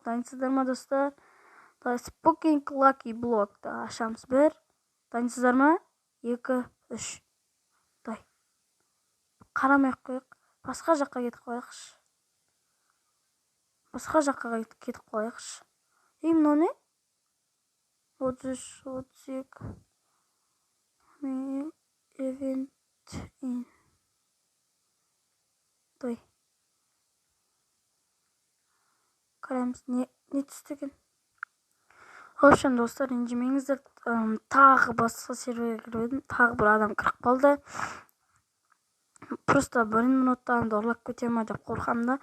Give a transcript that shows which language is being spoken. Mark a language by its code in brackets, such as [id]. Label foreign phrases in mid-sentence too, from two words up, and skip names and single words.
[kk] Дайынсыздар ма, достар? Spooking Lucky Block'ты ашамыз. Бір. Дайынсыздар ма? 2, 3. Қарамай-ақ қойық. Басқа жаққа кетіп қойықшы. Мынау не? 33, 32. [en] Event in. [kk] Қараймыз, не түсті екен? Общем, достар, ренжімеңіздер. Тағы басқа серверге кіріп едім. Тағы бір адам кіріп қалды. Просто 1 минуттан ұрлап кете ма деп қорқам да.